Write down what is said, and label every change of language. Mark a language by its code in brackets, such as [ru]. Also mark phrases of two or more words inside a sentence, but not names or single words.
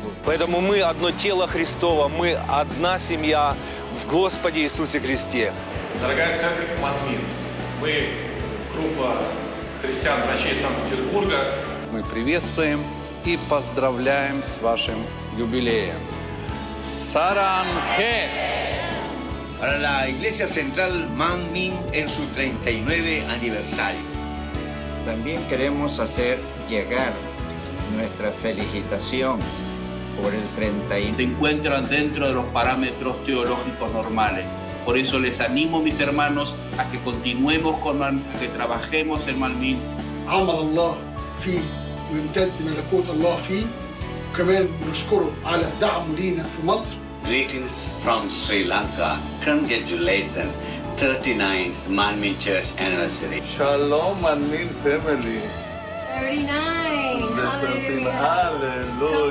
[ru] Поэтому мы одно тело Христово, мы одна семья в Господе Иисусе Христе. Дорогая церковь Манмин, мы группа христиан-врачей Санкт-Петербурга. Мы приветствуем и поздравляем с вашим юбилеем. Саранхэ! [es] Para la Iglesia Central Manmin en su 39 aniversario. También queremos hacer llegar nuestra felicitación por el 30. Se encuentran dentro de los parámetros teológicos normales. Por eso les animo, mis hermanos, a que continuemos con Manmin, a que trabajemos en Manmin. [ar] عمل الله فيه ويمتد ملكوت الله فيه. كمان نشكره على دعمه لينا في مصر. [en] Greetings from Sri Lanka. Congratulations, 39th Manmin Church anniversary. Shalom Manmin family. 39. Hallelujah. Hallelujah.